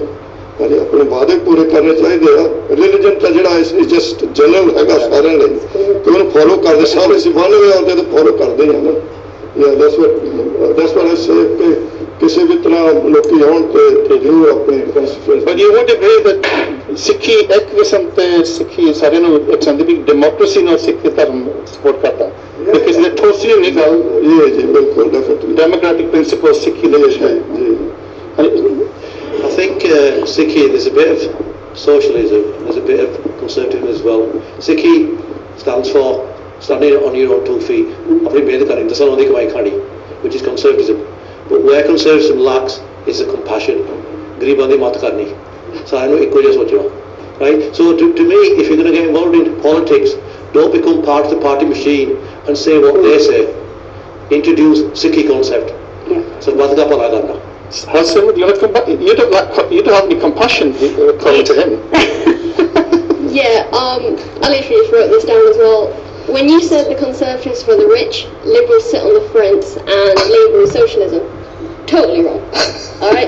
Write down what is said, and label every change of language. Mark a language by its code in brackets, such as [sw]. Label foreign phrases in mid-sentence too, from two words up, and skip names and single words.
[pa] ਹਾਂਜੀ, ਆਪਣੇ ਵਾਅਦੇ ਪੂਰੇ ਕਰਨੇ ਚਾਹੀਦੇ ਆ। ਰਿਲੀਜਨ ਤਾਂ ਜਿਹੜਾ [en] just general [pa] ਹੈਗਾ ਸਾਰਿਆਂ ਲਈ, ਕਿ ਉਹਨੂੰ ਫੋਲੋ ਕਰਦੇ ਸਾਰੇ ਅਸੀਂ ਬੰਨ ਹੋਏ ਆਉਂਦੇ ਤਾਂ ਫੋਲੋ ਕਰਦੇ ਹੀ ਹਨ। [en] That's what I say, [pa] ਕਿ ਕਿਸੇ ਵੀ ਤਰ੍ਹਾਂ ਲੋਕੀ ਆਉਣ ਤੇ ਜ਼ਰੂਰ ਆਪਣੇ ਕੰਸਟੀਚੂਐਂਸੀ। [en] But you would agree that [pa] ਸਿੱਖੀ ਇੱਕ ਕਿਸਮ ਤੇ ਸਿੱਖੀ ਸਾਰਿਆਂ ਨੂੰ ਇੱਕ ਸੰਦੀ ਵੀ ਡੈਮੋਕ੍ਰੇਸੀ ਨਾਲ ਸਿੱਖ ਧਰਮ ਸਪੋਰਟ ਕਰਦਾ, [en] because the [pa] ਠੋਸੀ ਨਹੀਂ ਗੱਲ ਜੀ ਬਿਲਕੁਲ ਡੈਫੀਨਿਟਲੀ [en] democratic principle [pa] ਸਿੱਖੀ ਦੇ ਵਿੱਚ ਹੈ ਜੀ। [en] I think Sikhi, there's a bit of socialism, there's a bit of conservatism as well. Sikhi stands for standing on your own 2 feet, [pa] ਆਪਣੀ ਮਿਹਨਤ ਕਰਨੀ, ਦਸਾਂ ਦੀ ਕਮਾਈ ਖਾਣੀ, [en] which is conservatism. But where conservatism lacks is the compassion. [pa] ਗਰੀਬਾਂ ਦੀ ਮਦਦ ਕਰਨੀ, ਸਾਰਿਆਂ ਨੂੰ ਇੱਕੋ ਜਿਹਾ ਸੋਚਣਾ, [en] right? So to me, if you're going to get involved in politics, don't become part of the party machine and say what they say. Introduce Sikhi concept. [pa] ਸਰਬੱਤ ਦਾ ਭਲਾ ਕਰਨਾ. [en] You don't have any compassion according to him. Yeah, I literally just wrote this down as well. When you said the Conservatives for the rich, Liberals sit on the fence, and Labour is socialism, totally wrong. Alright?